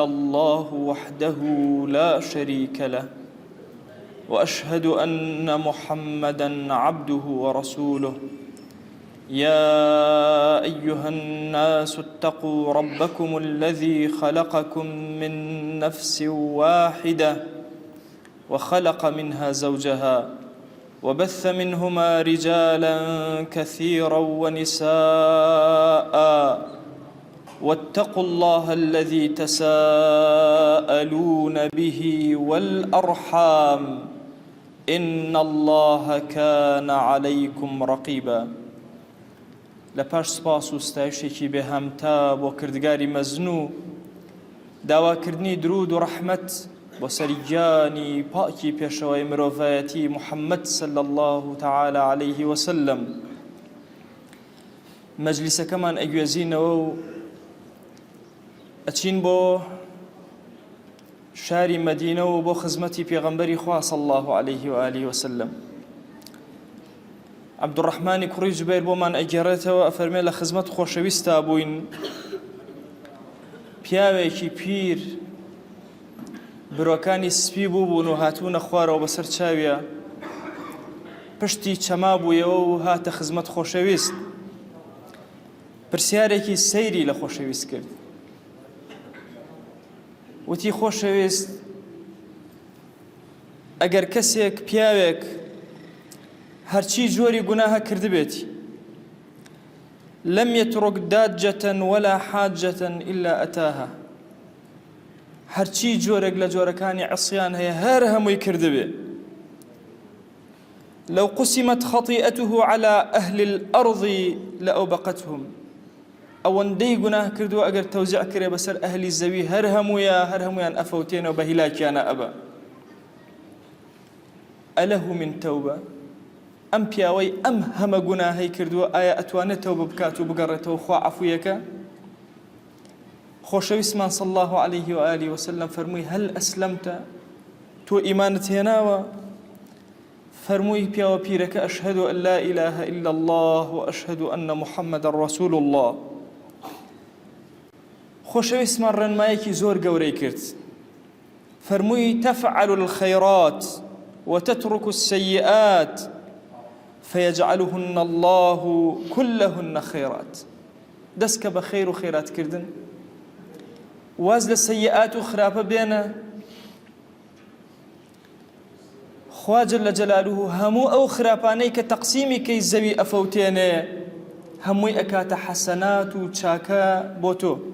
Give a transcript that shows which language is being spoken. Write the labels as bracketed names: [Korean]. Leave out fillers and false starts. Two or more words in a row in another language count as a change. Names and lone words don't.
[Arabic] الله وحده لا شريك له وأشهد أن محمدًا عبده ورسوله يا أيها الناس اتقوا ربكم الذي خلقكم من نفس واحدة وخلق منها زوجها وبث منهما رجالا كثيرا ونساء واتقوا الله الذي تساءلون به والأرحام إن الله كان عليكم رقيبا. [Central Kurdish] لپاش سپاس و ستایشێکی بێهەمتا بۆ کردگاری مەزنوو داواکردنی درود و ڕەحمەت بۆ سەرگیانی پاکی پێشەوەی مرۆڤایەتی محەممەد [Arabic] صلی الله تعالى عليه وسلم. [Central Kurdish] مەجلیسەکەمان ئەگوێزینەوە و ئەچین بۆ شاری مەدینە و بۆ خزمەتی پێغەمبەری خوا [Arabic] صلی الله عليه وآله وسلم. [Central Kurdish] عەبدوڕەحمانی کوڕی جوبەیر بۆمان ئەگێڕێتەوە ئەفەرمێ لە خزمەت خۆشەویستا بووین، پیاوێکی پیر برۆکانی سپی بوون و هاتوونە خوارەوە بەسەر چاویە، پشتی چەما بوویەوە و هاتە خزمەت خۆشەویست. پرسیارێکی سەیری لە خۆشەویست کرد، وتی خۆشەویست ئەگەر کەسێک پیاوێک هەرچی جۆری گوناها کردبێتی [Arabic] لم يترك داجة ولا حاجة إلا أتاها، [Central Kurdish] هەرچی جۆرێک لە جۆرەکانی عصیان هەیە هەر هەمووی کردبێ، [Arabic] لو قسمت خطيئته على أهل الأرض لأوبقتهم، [Central Kurdish] ئەوەندەی گوناه کردووە ئەگەر تەوزیع کرێ بەسەر ئەهلی زەوی هەر هەمویان ئەفەوتێنەوە بە هیلاکیانە ئەبە. [Arabic] ئەلەه من تەوبە، [Central Kurdish] ئەم پیاوەی ئەم هەمە گوناهەی کردووە ئایا ئەتوانێت تەوبە بکات و بگەڕێتەوە خوا عەفویەکە؟ خۆشەویستمان [Arabic] صلی الله عليه وآله وسلم [Central Kurdish] فەرمووی [Arabic] هەل ئەسلەمتە، [Central Kurdish] تۆ ئیمانت هێناوە؟ فەرمووی پیاوە پیرەکە [Arabic] ئەشهەدو ئەن لا إله إلا الله وأشهد أن محمدا رسول الله. [Central Kurdish] خۆشەویستمان ڕێنمایەکی زۆر گەورەی کرد، فەرمووی [Arabic] تفعل الخيرات وتترك السيئات فيجعلهن الله كلهن خيرات. [Central Kurdish] دەستکە بە خەیر و خێرات کردن واز لە سەیئات و خراپە بێنە، خوا [Arabic] جەل جەلالوه [Central Kurdish] هەموو ئەو خراپانەی کە تەقسیمی کەی زەوی ئەفەوتێنێ هەمووی ئەکاتە حەسەنات و چاکە بۆ تۆ.